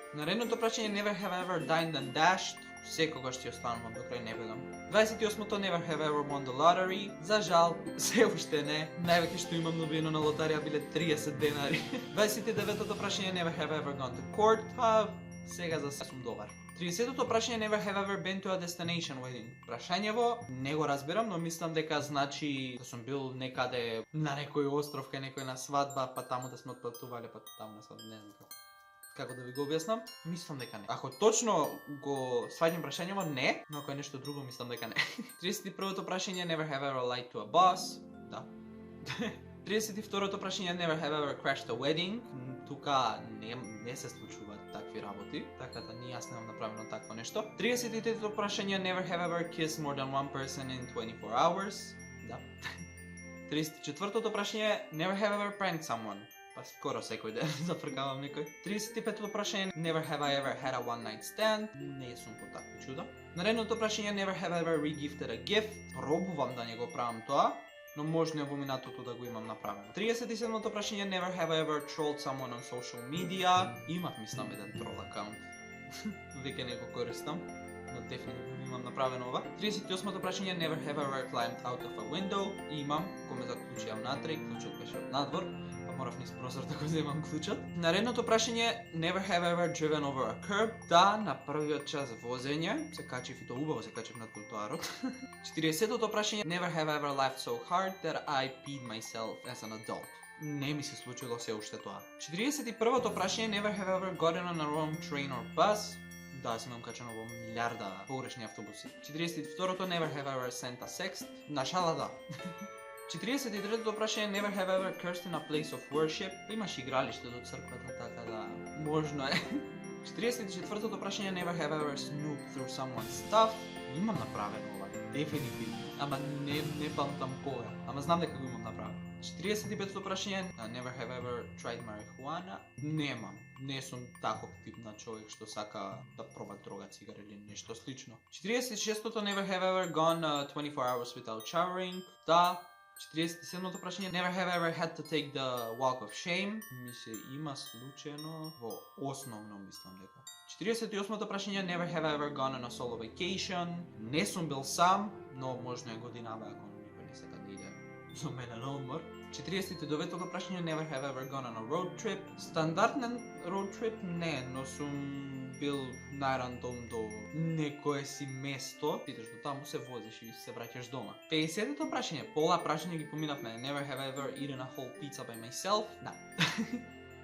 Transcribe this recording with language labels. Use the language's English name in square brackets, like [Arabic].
[Macedonian] Наредното прашање [English] Never Have I Ever Dined and Dashed, [Macedonian] секогаш ќе останувам до крај, не бегам. 28-то [English] Never Have I Ever Won the Lottery, [Macedonian] за жал, се уште не. Највеќе што имам добиено на лотарија биле 30 денари. 29-тото прашање [English] Never Have I Ever Gone to Court, [Macedonian] па сега за се сум добар. 30-тото прашање [English] Never Have I Ever Been to a Destination Wedding. [Macedonian] Прашањево не го разбирам, но мислам дека значи да сум бил некаде на некој остров кај некој на свадба, па таму да сме отпатувале, па таму на свадба, не знам како да ви го објаснам, мислам дека не. Ако точно го сваѓам прашањево, не, но ако е нешто друго, мислам дека не. 31-то прашање [English] Never Have I Ever Lied to a Boss, [Macedonian] да. 32-то прашање [English] Never Have I Ever Crashed a Wedding, [Macedonian] тука не се случуваат такви работи, така да ни јас немам направено такво нешто. 33-то прашање [English] Never Have I Ever Kissed More Than One Person in 24 Hours, [Macedonian] да. 34-то прашање [English] Never Have I Ever Pranked Someone, [Macedonian] па скоро секој ден зафркавам некој. 35-то прашање [English] Never Have I Ever Had a One Night Stand, [Macedonian] не сум по такво чудо. Наредното прашање [English] Never Have I Ever Regifted a Gift, [Macedonian] пробувам да не го правам тоа, но можно во минатото да го имам направено. 37-то прашање [English] Never Have I Ever Trolled Someone on Social Media, [Macedonian] имав мислам еден трол акаунт, веќе не го користам, но дефинитивно имам направено ова. 38-то прашање [English] Never Have I Ever Climbed Out of a Window, [Macedonian] имам, коме заклучија внатре, клучот беше од надвор, морав низ прозор да го земам клучот. Наредното прашање [English] Never Have I Ever Driven Over a Curb, [Macedonian] да, на првиот час возење, се качив и то убаво се качив на тротоарот. 40-тото прашање [English] Never Have I Ever Laughed So Hard That I Peed Myself as an Adult. [Macedonian] Не ми се случило се уште тоа. 41-то прашање, [English] never have ever gotten on a wrong train or bus. [Macedonian] Да, си имам качено во милиарда погрешни автобуси. [English] 42-то, never have ever sent a sext. [Macedonian] На шала да. 43-то прашање, [English] never have ever cursed in a place of worship. [Macedonian] Имаш игралиште до црквата, така да можно е. 44-то прашање, [English] never have ever snooped through someone's stuff. [Macedonian] Имам направено ова, дефинитивно. Ама не памтам кога. Ама знам дека го имам направено. 45-то прашање, [English] never have ever tried marijuana. [Macedonian] Немам. Не сум таков тип на човек што сака да проба дрога, цигара или нешто слично. [English] 46-то, never have ever gone 24 hours without showering. [Macedonian] Да. 47-то прашање, [English] never have ever had to take the walk of shame. [Macedonian] Ми се има случајно во основно мислам дека. 48-то прашање, [English] never have ever gone on a solo vacation. [Macedonian] Не сум бил сам, но можно е годинава ако никој не сака да иде со мене на одмор. 49-то прашање, [English] never have ever gone on a road trip. [Macedonian] Стандарден road trip не, но сум бил најрандом до некое си место, идеш до таму, се возиш и се враќаш дома. 50-то прашање, пола прашање ги поминавме, [English] never have ever eaten a whole pizza by myself. [Macedonian] Да.